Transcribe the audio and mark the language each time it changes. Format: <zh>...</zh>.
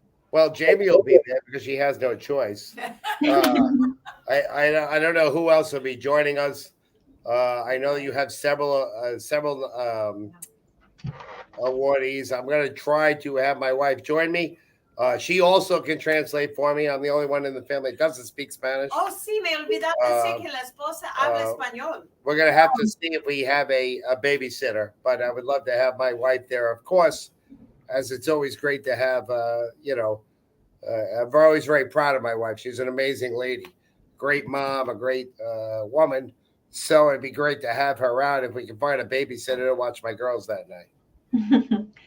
<en>Well, Jamie will be there because she has no choice. I don't know who else will be joining us. I know you have several awardees. I'm going to try to have my wife join me. She also can translate for me. I'm the only one in the family that doesn't speak Spanish.</en> <es>Oh, sí, me olvidaba decir que la esposa habla español.</es> <en>We're going to have to see if we have a babysitter, but I would love to have my wife there, of course, as it's always great to have, I'm always very proud of my wife. She's an amazing lady, great mom, a great woman. So it'd be great to have her around if we can find a babysitter to watch my girls that night.</en>